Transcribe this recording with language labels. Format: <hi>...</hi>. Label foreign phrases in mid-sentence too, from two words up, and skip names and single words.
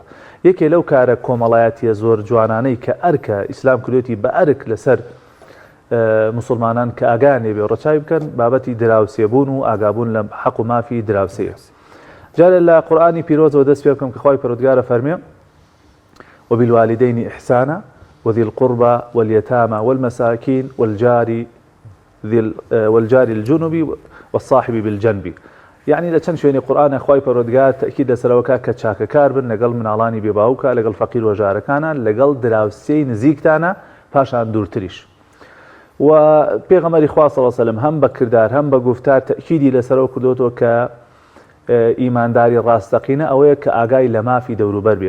<ckb>یەکێ لەو کارە کۆمەڵایەتیە زۆر جوانانەی کە ئەرکە ئیسلام کردوێتی بە ئەرک لەسەر مسلمانان کە ئاگانێ بێ ڕەچاوی بکەن بابەتی دراوسێبوون و ئاگابوون لە حەق و مافی دراوسەیە. جارە لە قورئانی پیرۆزەوە دەست پێ بکەم کە خوای پەروەردگارە فەرمێ</ckb> <ar>وبالوالدين إحسانا وذي القربى واليتامى والمساكين والجار الجنب والصاحب بالجنب.</ar> <ckb>يعني لە چەند شوێنی قورئان خوای پەروەردگار تەکید لەسەرەوە کە چاکەکار بن لەگەڵ مناڵانی بێباوکە لەگەڵ فەقیر و ژارەکانە لەگەڵ دراوسێی نزیکتانە پاشان دوورتریش. و پێغەمبەری خوا</ckb> <ar>صلی الله علیه و سلم</ar> <ckb>هەم بە کردار هەم بە گفتار تەکیدی لەسەرەوە کردوتەوە کە ئیمانداری ڕاستەقینە ئەوەیە کە ئاگای لە مافی دەوروبەر بێت.</ckb>